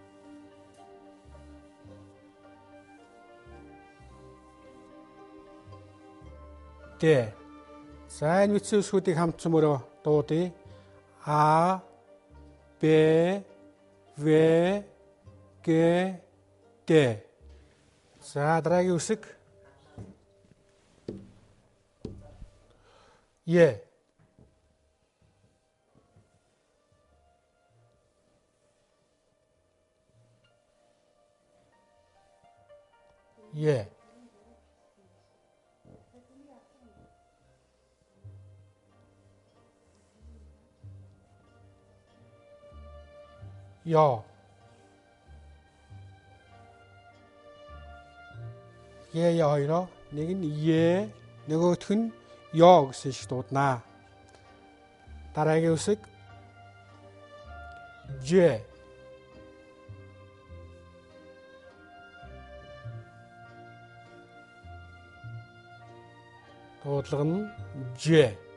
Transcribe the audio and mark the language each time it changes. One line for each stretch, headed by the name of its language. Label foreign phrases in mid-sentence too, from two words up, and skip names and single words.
Mongolian: Д. За энэ үтсэн үсгүүдийг хамт цөмөрөө дуудъя. А, Б, В, Г, Д. За дараагийн үсэг Е. Е. Ё. Е я хоёроо нэг нь Е, нөгөөх нь Ё гэсэн шиг дууднаа. Дараагийн үсэг Ж. Дуудлага нь Ж.